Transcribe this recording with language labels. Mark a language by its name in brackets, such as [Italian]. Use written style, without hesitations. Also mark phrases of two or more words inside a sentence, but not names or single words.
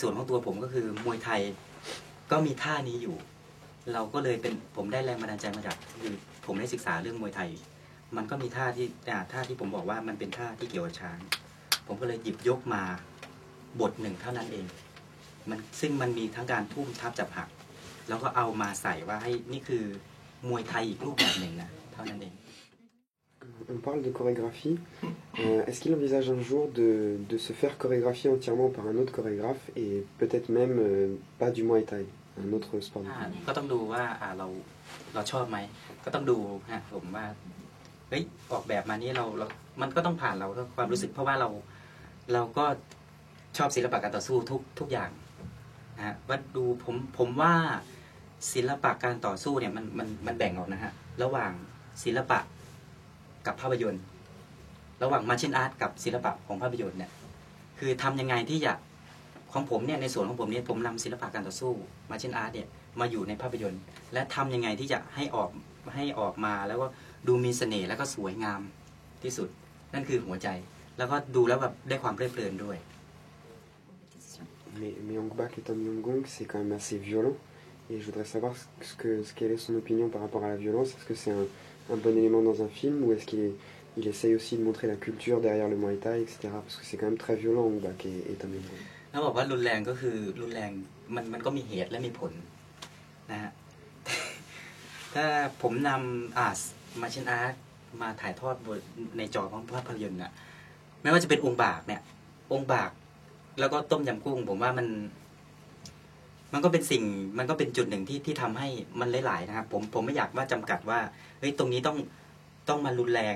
[Thai] วนของตัวผมก็คือมวยไทยก็มีท่านี้อยู่เราก็เลยเป็นผมได้แรงบันดาลใจมาจากคือผมได้ศึกษาเรื่องมวยไทยมันก็มีท่าที่ผมบอกว่ามันเป็นท่าที่เกี่ยวกับช้างผมก็เลยหยิบยกมาบทหนึ่งเท่านั้นเองซึ่งมันมีทั้งการทุ่มทับจับหักแล้วก็เอามาใส่ว่าให้นี่คือมวยไทยอีกรูปแบบหนึ่งนะเท่านั้นเอง [French] On parle de chorégraphie. Est-ce qu'il envisage un jour de se faire chorégraphier entièrement par un autre chorégraphe et peut-être même pas du Muay Thai, un autre sport de combat? [Thai] ก็ต้องดูว่าเราชอบไหมก็ต้องดูฮะผมว่าเฮ้ยออกแบบมานี้เรามันก็ต้องผ่านเราความรู้สึกเพราะว่าเราก็ชอบศิลปะการต่อ สู้ทุกอย่างนะฮะว่าดูผมว่าศิลปะการต่อสู้เนี่ยมันแบ่งออกนะฮะระหว่างศิลปะกับภาพยนตร์ระหว่าง [English] martial art [Thai] กับศิลปะของภาพยนตร์เนี่ยคือทำยังไงที่จะของผมเนี่ยในส่วนของผมเนี่ยผมนำศิลปะการต่อสู้ [English] martial art [Thai] เนี่ยมาอยู่ในภาพยนตร์และทำยังไงที่จะให้ออกมาแล้วก็ดูมีเสน่ห์แล้วก็สวยงามที่สุดนั่นคือหัวใจแล้วก็ดูแล้วแบบได้ความเพลิดเพลินด้วย [French] Mais Ong Bak et Tom Yum-goong, c'est quand même assez violent. Et je voudrais savoir quelle est son opinion par rapport à la violence. Est-ce que c'est un bon élément dans un film ou est-ce qu'il essaye aussi de montrer la culture derrière le Muay Thai, etc. Parce que c'est quand même très violent, Ong Bak et Tom Yum-goong. [Thai] ถ้าบอกว่ารุนแรงก็คือรุนแรงมันก็มีเหตุและมีผลนะฮะ ถ้าผมนำ [English] martial art [Thai] มาถ่ายทอดในจอของภาพยนตร์น่ะไม่ว่าจะเป็นองค์บาก เนี่ยองค์บากแล้วก็ต้มยำกุ้งผมว่ามันก็เป็นจุดหนึ่งที่ทำให้มันหลายๆนะครับผมไม่อยากว่าจำกัดว่าเฮ้ยตรงนี้ต้องมารุนแรง